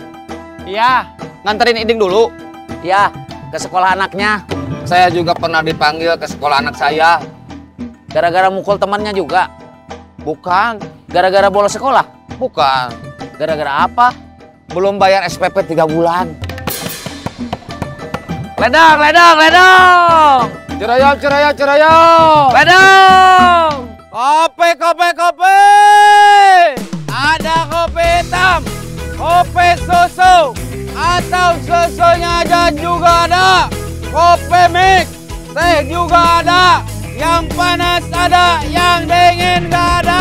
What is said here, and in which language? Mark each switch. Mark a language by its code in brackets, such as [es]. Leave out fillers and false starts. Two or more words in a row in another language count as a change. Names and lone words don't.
[id] iya. Nganterin Iding dulu. Ya, ke sekolah anaknya. Saya juga pernah dipanggil ke sekolah anak saya. Gara-gara mukul temannya juga. Bukan, Gara-gara bolos sekolah. bukan. Gara-gara apa? Belum bayar SPP 3 bulan. Ledang, ledang, ledang. Ciroyom, Ciroyom, Ciroyom. Ledang. Kopi, kopi, kopi. Ada kopi hitam, kopi susu, atau susunya aja juga ada. Kopi mix, teh juga ada. Yang panas ada, yang dingin nggak ada.